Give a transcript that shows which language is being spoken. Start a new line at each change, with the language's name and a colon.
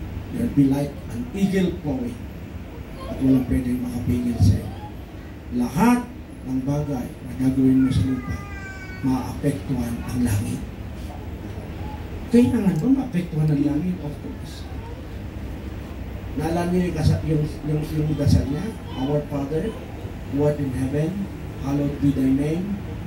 English: You'll be like an eagle flowing.
Filipino: At walang pwedeng makapigil sa'yo. Lahat ng bagay na gagawin mo sa lupa, maapektuhan ang langit. Kailangan ba maapektuhan ang langit?
English: Of course.
Filipino: Naalala niyo yung dasal niya?
English: Our Father, who art in heaven, hallowed be thy name.